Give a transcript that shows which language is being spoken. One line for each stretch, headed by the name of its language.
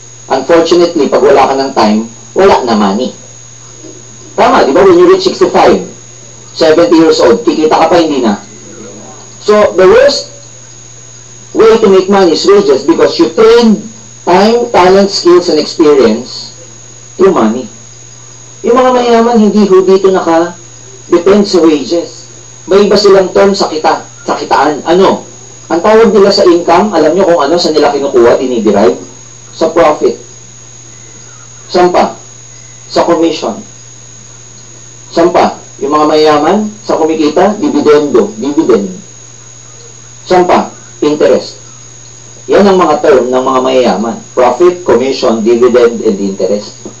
Filipino: Unfortunately, pag wala ka ng time, wala na money. Tama, di ba?
English: When you reach 65, 70 years old,
Filipino: kikita ka pa, hindi na.
English: So, the worst way to make money is wages because you trade time, talent, skills, and experience through money.
Filipino: Yung mga mayaman, hindi ho dito depend sa wages. May iba silang term sa kitaan. Ano? Ang tawag nila sa income, alam nyo kung ano, sa nila kinukuha, diniderive? Sa profit. Saan pa? Sa commission. Saan pa? Yung mga mayaman, sa kumikita, dividend. Saan pa? Interest. Yan ang mga term ng mga mayayaman.
English: Profit, commission, dividend, and interest.